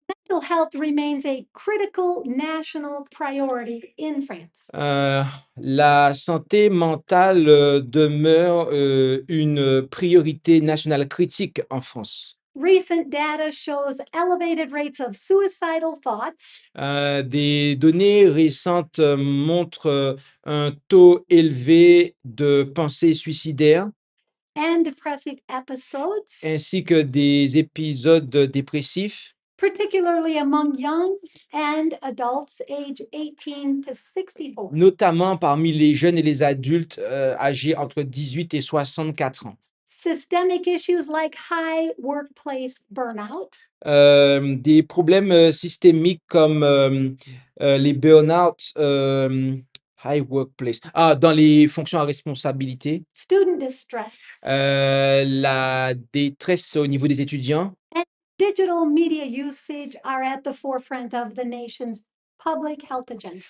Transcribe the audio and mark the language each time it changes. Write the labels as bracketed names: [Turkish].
[English] Mental health remains a critical national priority in France. [French] La santé mentale demeure une priorité nationale critique en France. [English] Recent data shows elevated rates of suicidal thoughts, [French] Des données récentes montrent un taux élevé de pensées suicidaires [English] and depressive episodes, [French] ainsi que des épisodes dépressifs, [English] particularly among young and adults aged 18 to 64. [French] notamment parmi les jeunes et les adultes âgés entre 18 et 64 ans. [English] Systemic issues like high workplace burnout, [French] Des problèmes systémiques comme les burn-out, [English] High workplace. [French] Ah, dans les fonctions à responsabilité, [English] student distress, [French] la détresse au niveau des étudiants [English] and digital media usage are at the forefront of the nation's public health agenda.